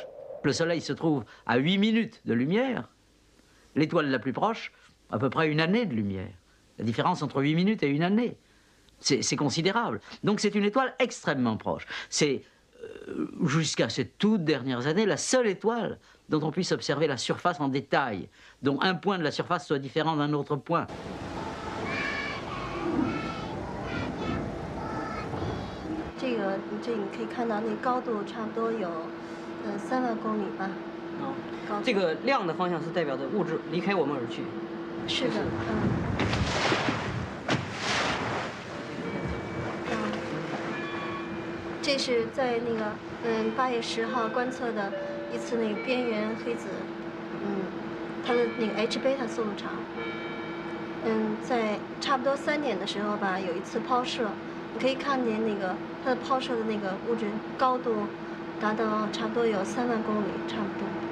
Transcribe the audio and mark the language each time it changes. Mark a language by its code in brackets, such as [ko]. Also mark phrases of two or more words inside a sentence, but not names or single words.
[fr] Le Soleil se trouve à 8 minutes de lumière. L'étoile la plus proche, à peu près une année de lumière. La différence entre 8 minutes et une année, c'est considérable. Donc c'est une étoile extrêmement proche. C'est, jusqu'à ces toutes dernières années, la seule étoile dont on puisse observer la surface en détail, dont un point de la surface soit différent d'un autre point. [zh] 这个亮的方向是代表着物质离开我们而去。是的，这是在那个8月10号观测的一次那个边缘黑子，它的那个 H 贝塔速度长，在差不多3点的时候吧，有一次抛射，你可以看见那个它的抛射的那个物质高度达到差不多有3万公里，差不多。